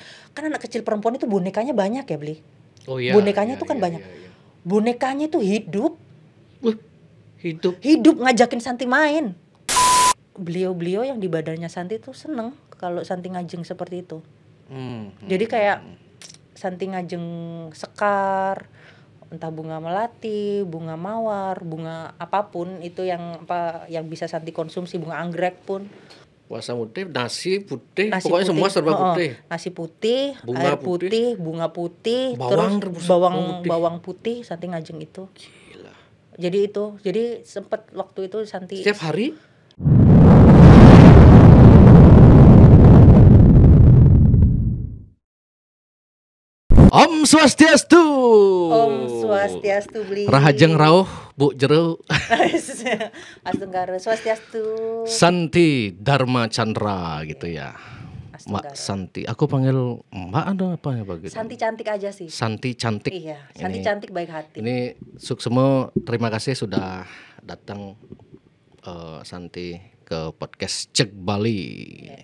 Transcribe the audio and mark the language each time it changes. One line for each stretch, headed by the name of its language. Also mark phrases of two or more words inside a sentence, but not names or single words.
Indonesian: Kan anak kecil perempuan itu bonekanya banyak ya beli. Oh iya. Bonekanya tuh kan banyak. Iya. Bonekanya tuh hidup. Hidup Ngajakin Santi main. Beliau yang di badannya Santi tuh seneng kalau Santi ngajeng seperti itu. Jadi kayak Santi
Balinese: ngajeng sekar,
Indonesian: entah bunga melati, bunga mawar, bunga apapun itu yang bisa Santi konsumsi, bunga anggrek pun. Puasa putih, nasi putih, pokoknya semua serba putih. Nasi putih, bunga air putih, bunga putih, bawang, terus putih. bawang putih Santi ngajeng itu. Gila. Jadi sempet waktu itu Santi setiap hari. Om Swastiastu. Om Swastiastu beli.
Balinese: Rahajeng rauh Bu Jero.
Indonesian: Astenggara Swastiastu. Santi Dharma Chandra gitu ya. Astenggara. Mbak Santi. Aku panggil Mbak ada apa ya begitu? Santi cantik aja sih. Santi cantik. Iya, Santi cantik baik hati. Ini Suksemo, terima kasih sudah datang Santi ke podcast Cek Bali. Yes.